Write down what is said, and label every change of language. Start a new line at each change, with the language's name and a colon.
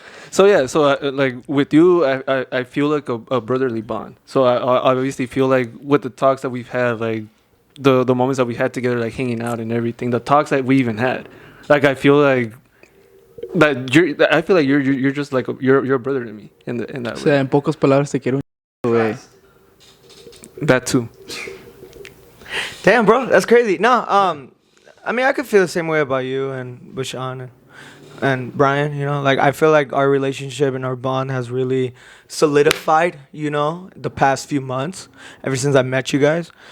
English: So yeah, like with you, I feel like a brotherly bond. So I obviously feel like with the talks that we've had, like the moments that we had together, like hanging out and everything, the talks that we even had, like I feel like you're just like you're a brother to me in that way.
Spanish: En pocas palabras te quiero, güey.
English: That too. Damn, bro, that's crazy. No, I mean, I could feel the same way about you and Bashan and Brian. You know, like I feel like our relationship and our bond has really solidified. You know, the past few months, ever since I met you guys.